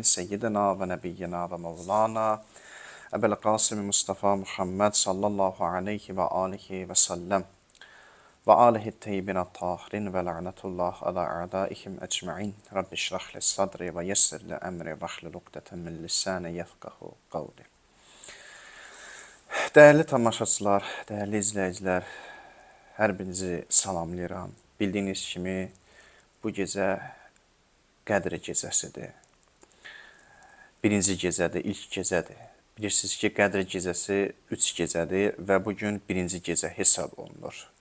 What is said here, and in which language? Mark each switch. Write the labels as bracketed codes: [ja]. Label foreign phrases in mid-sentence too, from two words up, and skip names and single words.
[ar] سيدنا و نبينا و مولانا. أبي القاسم مصطفى محمد صلى الله عليه و آله و سلم. و آله الطيبين الطاهرين و لعنة الله على أعدائهم أجمعين. رب اشرح لي صدري و يسر لي أمري و احلل عقدة من لساني يفقهوا قولي. [tr] Değerli tamaşaçılar, [az] değerli izləyicilər, hər birinizi salamlayıram. Bildiyiniz kimi bu gecə Qədr gecəsidir. Birinci gecədir, ilk gecədir. Bilirsiniz ki, Qədr gecəsi 3 gecədir və bugün birinci gecə hesab olunur.